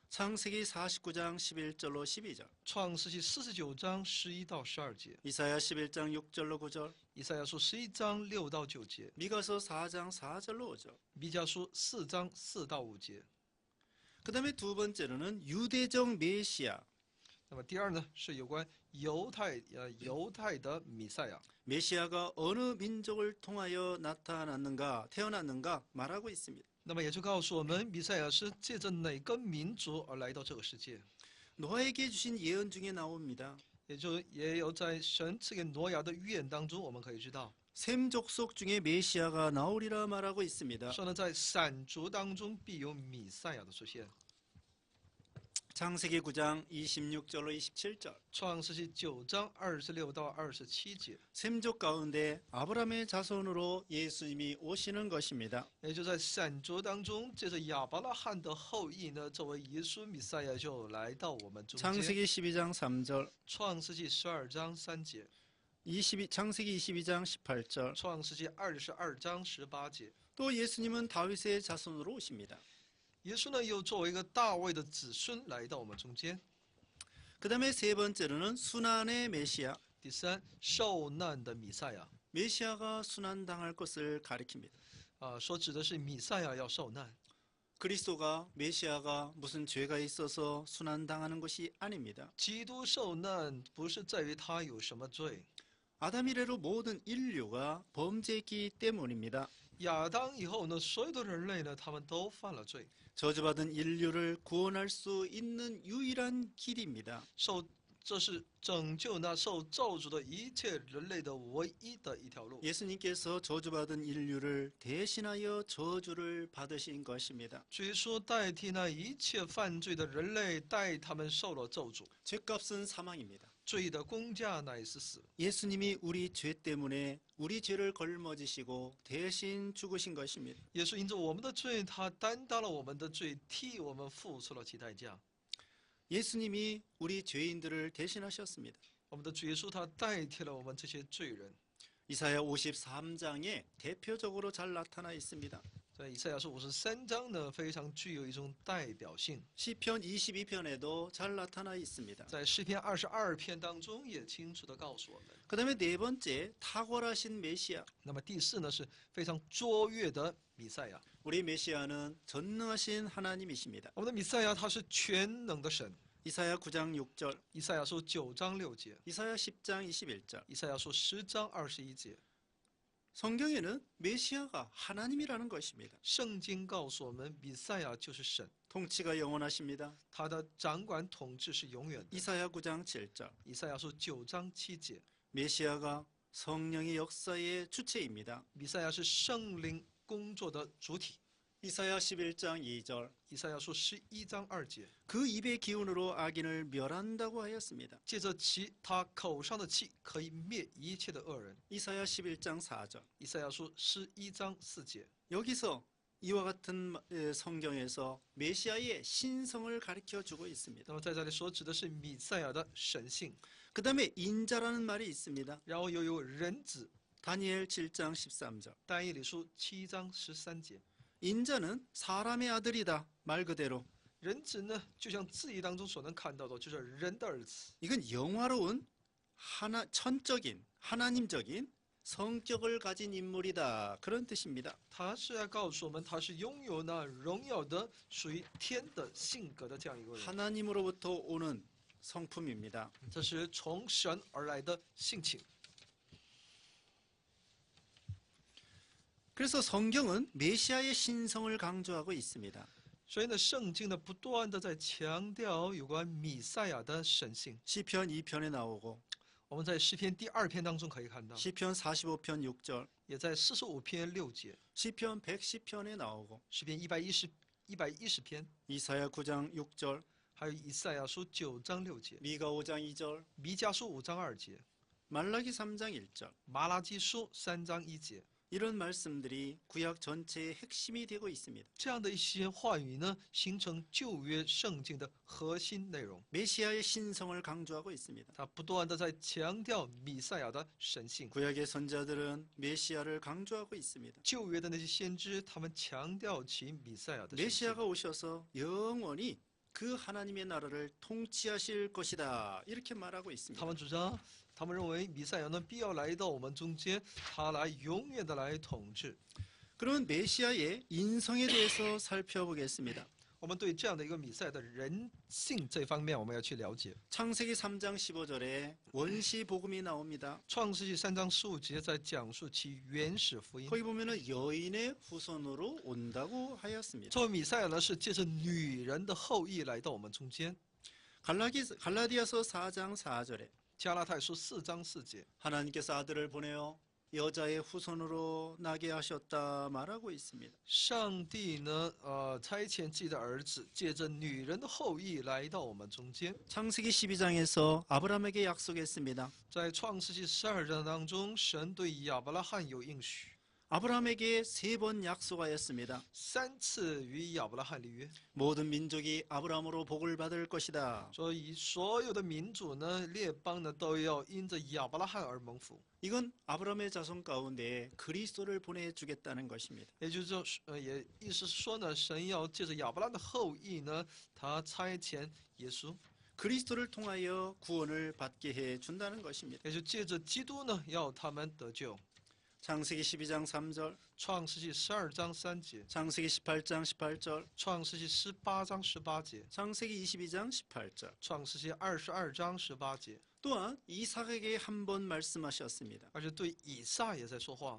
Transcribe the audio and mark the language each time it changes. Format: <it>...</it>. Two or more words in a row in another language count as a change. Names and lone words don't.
<ko>창세기 49장 11절로 12절.</ko> <zh>创世纪49章11到12节，</zh> <ko>이사야 11장 6절로 9절.</ko> <zh>以赛亚书11章6到9节，</zh> <ko>미가서 4장 4절로 5절.</ko> <zh>弥迦书4章4到5节。</zh> <ko>그다음에 두 번째로는 유대적 메시아.</ko> <zh>那么第二呢，是有关犹太的弥赛亚。</zh> <ko>메시아가 어느 민족을 통하여 태어났는가 말하고 있습니다.</ko> <zh>那么也就告诉我们，弥赛亚是借着哪个民族而来到这个世界，</zh> <ko>노아에게 주신 예언 중에 나옵니다.</ko> <zh>也有在神赐给挪亚的预言当中，我们可以知道，</zh> <ko>셈 족속 중에 메시아가 나오리라 말하고 있습니다.</ko> <zh>说呢，在闪族当中必有弥赛亚的出现。</zh> <ko>창세기 9장 26절로 27절.</ko> <zh>创世纪9章26到27节，</zh> <ko>셈족 가운데 아브라함의 자손으로 예수님이 오시는 것입니다.</ko> <zh>也就在闪族当中，借着亚伯拉罕的后裔呢，作为耶稣弥赛亚就来到我们中间。</zh> <ko>창세기 12장 3절.</ko> <zh>创世纪12章3节，</zh> <ko>창세기 22장 18절.</ko> <zh>创世纪22章18节。</zh> <ko>또 예수님은 다윗의 자손으로 오십니다.</ko> <zh>耶稣呢，又作为一个大卫的子孙来到我们中间。</zh> <ko>그다음에 세 번째로는 순환의 메시아.</ko> <zh>第三，受难的弥赛亚，</zh> <ko>메시아가 순환당할 것을 가리킵니다.</ko> <zh>说指的是弥赛亚要受难。</zh> <ko>그리스도가 메시아가 무슨 죄가 있어서 순환당하는 것이 아닙니다.</ko> <zh>基督受难不是在于他有什么罪，</zh> <ko>아담 이래로 모든 인류가 범죄했기 때문입니다.</ko> <zh>亚当以后呢，所有的人类呢，他们都犯了罪，</zh> <ko>저주받은 인류를 구원할 수 있는 유일한 길입니다.</ko> <zh>这是拯救那受咒诅的一切人类的唯一的一条路。</zh> <ko>예수님께서 저주받은 인류를 대신하여 저주를 받으신 것입니다.</ko> <zh>主耶稣代替那一切犯罪的人类，代他们受了咒诅。</zh> <ko>죄값은 사망입니다.</ko> <zh>罪的工价乃是死。</zh> <ko>예수님이 우리 죄 때문에 우리 죄를 걸머지시고 대신 죽으신 것입니다.</ko> <zh>耶稣因着我们的罪，他担当了我们的罪，替我们付出了其代价。</zh> <ko>예수님이 우리 죄인들을 대신하셨습니다.</ko> <zh>我们的主耶稣他代替了我们这些罪人。</zh> <ko>이사야 53장에 대표적으로 잘 나타나 있습니다.</ko> <zh>在以赛亚书53章呢，非常具有一种代表性。</zh> <ko>시편 22편에도 잘 나타나 있습니다.</ko> <zh>在诗篇22篇当中，也清楚地告诉我们。</zh> <ko>그다음에 네 번째 탁월하신 메시아.</ko> <zh>那么第四呢，是非常卓越的弥赛亚。</zh> <ko>우리 메시아는 전능하신 하나님이십니다.</ko> <zh>我们的弥赛亚他是全能的神。</zh> <ko>이사야 9장 6절,</ko> <zh>以赛亚书9章6节，</zh> <ko>이사야 10장 21절.</ko> <zh>以赛亚书10章21节。</zh> <ko>성경에는 메시아가 하나님이라는 것입니다.</ko> <zh>圣经告诉我们，弥赛亚就是神，</zh> <ko>통치가 영원하십니다.</ko> <zh>他的掌管统治是永远的。</zh> <ko>이사야 9장 7절.</ko> <zh>以赛亚书9章7节，</zh> <ko>메시아가 성령의 역사의 주체입니다.</ko> <zh>弥赛亚是圣灵工作的主体。</zh> <ko>이사야 11장 2절.</ko> <zh>以赛亚书11章2节，</zh> <ko>그 입의 기운으로 악인을 멸한다고 하였습니다.</ko> <zh>借着他口上的气，可以灭一切的恶人。</zh> <ko>이사야 11장 4절.</ko> <zh>以赛亚书11章4节，</zh> <ko>여기서 이와 같은 성경에서 메시아의 신성을 가르쳐 주고 있습니다.</ko> <zh>那么在这里所指的是弥赛亚的神性，</zh> <ko>그 다음에 인자라는 말이 있습니다.</ko> <zh>然后又有人子。</zh> <ko>다니엘 7장 13절.</ko> <zh>但以理书7章13节，</zh> <ko>인자는 사람의 아들이다. 말 그대로.</ko> <zh>人子呢，就像字义当中所能看到的，就是人的儿子。</zh> <ko>이건 영화로운 천적인 하나님적인 성격을 가진 인물이다. 그런 뜻입니다.</ko> <zh>他是要告诉我们，他是拥有那荣耀的、属于天的性格的这样一个人。</zh> <ko>하나님으로부터 오는 성품입니다.</ko> <zh>这是从神而来的性情。</zh> <ko>그래서 성경은 메시아의 신성을 강조하고 있습니다.</ko> <zh>所以呢，圣经呢不断的在强调有关弥赛亚的神性。</zh> <ko>시편 2편에 나오고</ko> <zh>我们在诗篇第2篇当中可以看到，</zh> <ko>시편 45편 6절,</ko> <zh>也在45篇6节，</zh> <ko>시편 110편에 나오고</ko> <zh>诗篇110篇，</zh> <ko>이사야 9장 6절,</ko> <zh>还有以赛亚书9章6节，</zh> <ko>미가 5장 2절,</ko> <zh>弥迦书5章2节，</zh> <ko>말라기 3장 1절.</ko> <zh>马拉基书3章1节，</zh> <ko>이런 말씀들이 구약 전체의 핵심이 되고 있습니다.</ko> <zh>这样的一些话语呢，形成旧约圣经的核心内容。</zh> <ko>메시아의 신성을 강조하고 있습니다.</ko> <zh>他不断的在强调弥赛亚的神性。</zh> <ko>구약의 선자들은 메시아를 강조하고 있습니다.</ko> <zh>旧约的那些先知，他们强调其弥赛亚的神性。</zh> <ko>메시아가 오셔서 영원히 그 하나님의 나라를 통치하실 것이다. 이렇게 말하고</ko> <zh>他</zh> <ko>있습니다.</ko> <zh>们主张，他们认为弥赛亚呢必要来到我们中间，他来永远的来统治。</zh> <ko>그러면 메시아의 인성에 대해서 살펴보겠습니다.</ko> <zh>我们对这样的一个弥赛亚的人性这方面，我们要去了解。</zh> <ko>창세기 3장 15절에 원시 복음이 나옵니다.</ko> <zh>创世纪3章15节在讲述其原始福音。</zh> <ko>거기 보면은 여인의 후손으로 온다고 하였습니다.</ko> <zh>作为弥赛亚呢，是借着女人的后裔来到我们中间。</zh> <ko>갈라디아서 4장 4절에</ko> <zh>加拉太书4章4节，</zh> <ko>하나님께서 아들을 보내어 여자의 후손으로 나게 하셨다 말하고 있습니다.</ko> <zh>上帝呢，差遣自己的儿子，借着女人的后裔来到我们中间。</zh> <ko>창세기 12장에서 아브라함에게 약속했습니다.</ko> <zh>在创世纪12章当中，神对亚伯拉罕有应许，</zh> <ko>아브라함에게 3번 약속하였습니다.</ko> <zh>3 次与亚伯拉罕立约，</zh> <ko>모든 민족이 아브라함으로 복을 받을 것이다.</ko> <zh>所以所有的民主呢、列邦呢，都要因着亚伯拉罕而蒙福。</zh> <ko>이건 아브라함의 자손 가운데 그리스도를 보내주겠다는 것입니다.</ko> <zh>也就是说，也意思是说呢，神要借着亚伯拉罕的后裔呢，他差遣耶稣，</zh> <ko>그리스도를 통하여 구원을 받게 해준다는 것입니다.</ko> <zh>也就借着基督呢，要他们得救。</zh> <ko>창세기 12장 3절,</ko> <zh>创世纪12章3节，</zh> <ko>창세기 18장 18절,</ko> <zh>创世纪18章18节，</zh> <ko>창세기 22장 18절.</ko> <zh>创世纪22章18节，</zh> <ko>또한 이삭에게 한 번 말씀하셨습니다.</ko> <zh>而且对以撒也在说话。</zh>